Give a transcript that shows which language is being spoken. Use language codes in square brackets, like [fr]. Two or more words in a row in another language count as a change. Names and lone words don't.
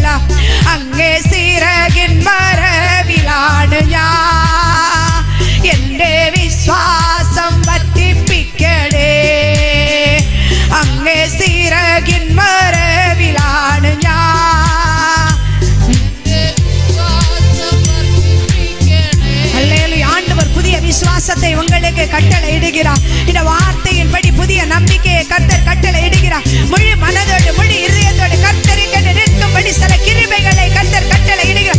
[ml] അങ്ങേ ചിറകിൻ മറവിലാണ് ഞാൻ, എന്റെ വിശ്വാസം വർദ്ധിപ്പിക്കണേ. അങ്ങേ ചിറകിൻ മറവിലാണ് ഞാൻ. [ta] அல்லேலூயா. ஆண்டவர் புதிய விசுவாசத்தை உங்களுக்கு கட்டளை இடுகிறார். இந்த வார்த்தையின்படி புதிய நம்பிக்கையை கர்த்தர் கட்டளை இடுகிறார். முழு மனதோடு முழு இதயத்தோடு கர்த்தருக்கு நிற்கும்படி சில கிருபைகளை கர்த்தர் கட்டளை இடுகிறார்.